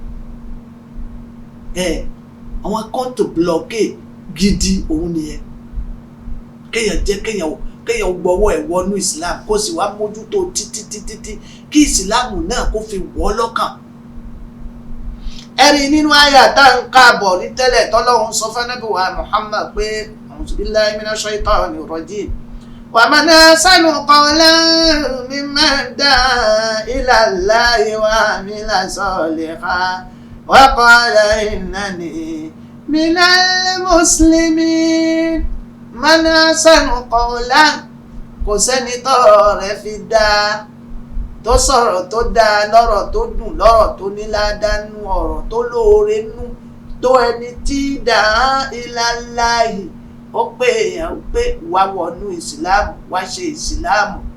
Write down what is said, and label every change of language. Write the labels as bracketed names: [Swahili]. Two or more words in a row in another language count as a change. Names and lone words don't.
[Yoruba] Àwọn kọ́ńtò blọọkì gidi òun nìyẹn. Kéèyàn gbọ́wọ́ ẹ̀ wọnú Islam kó sì wá mójútó títí kí ìsìláàmù náà kó fi wọ́ lọ́kàn. Ẹ̀rí nínú àyà tá ń káàbọ̀ ní tẹ́lẹ̀ tọ́lọ́hun sọ fún Ànábì wa Muhammad pé [Arabic] أعوذ بالله من الشيطان الرجيم. ومن أحسن قولا ممن دعا إلى الله وعمل صالحا وقال إنني من المسلمين. من أحسن قولا, [Yoruba] kò sẹ́ni tọ́rọ̀ rẹ̀ fi dáa, tó sọ̀rọ̀ tó dáa, lọ́rọ̀ tó dùn, lọ́rọ̀ tó ní ládánú, ọ̀rọ̀ tó lóore nú, tó ẹni tí [Arabic] دعا إلى الله, [Yoruba] ó pé èèyàn pé wá wọnú ìsìláàmù, wá ṣe ìsìláàmù.